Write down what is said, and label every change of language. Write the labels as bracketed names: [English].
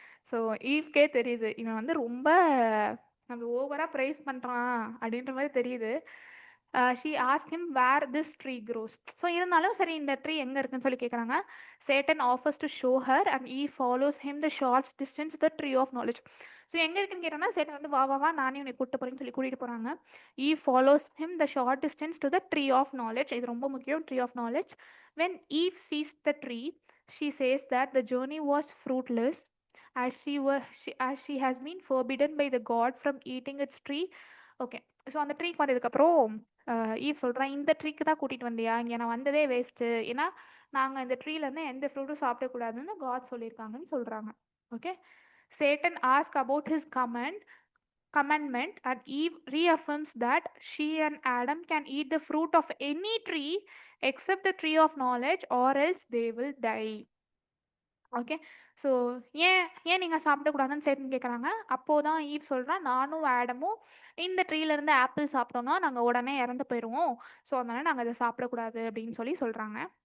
[Tamil] So ஈவ்கே தெரியுது இவன் வந்து ரொம்ப நம்ம ஓவராக ப்ரைஸ் பண்ணுறான் அப்படின்ற மாதிரி தெரியுது. [English] She ask him where this tree grows. [Tamil] So இருந்தாலும் சரி, இந்த ட்ரீ எங்கே இருக்குன்னு சொல்லி கேட்குறாங்க. [English] Satan offers to show her and Eve follows him the shortest distance the tree of knowledge. [Tamil] So எங்கே இருக்குன்னு கேட்டோம்னா, சேட்டன் வந்து வா வா வா நானே உன்னை கூப்பிட்டு போகிறேன்னு சொல்லி கூட்டிகிட்டு போகிறாங்க. [English] Eve follows him the short distance to the tree of knowledge. [Tamil] இது ரொம்ப முக்கியம், tree of knowledge. [English] When Eve sees the tree, she says that the journey was fruitless as she has been forbidden by the god from eating its tree. [Tamil] Okay, so அந்த ட்ரீக்கு வந்ததுக்கப்புறம் eve சொல்கிறேன், இந்த ட்ரீக்கு தான் கூட்டிகிட்டு வந்தியா, இங்கே நான் வந்ததே வேஸ்ட்டு, ஏன்னா நாங்கள் இந்த ட்ரீலேருந்து எந்த ஃப்ரூட்டும் சாப்பிடக்கூடாதுன்னு காட் சொல்லியிருக்காங்கன்னு சொல்கிறாங்க. [English] Okay, Satan ask about his commandment, and Eve reaffirms that she and Adam can eat the fruit of any tree except the tree of knowledge, or else they will die. [Tamil] Okay, so ஏன் நீங்கள் சாப்பிடக்கூடாதுன்னு Satan கேட்குறாங்க. அப்போதான் eve சொல்கிறா, நானும் ஆடமும் இந்த ட்ரீலேருந்து apple சாப்பிட்டோன்னா நாங்கள் உடனே இறந்து போயிடுவோம், ஸோ அதனால் நாங்கள் அதை சாப்பிடக்கூடாது அப்படின்னு சொல்கிறாங்க.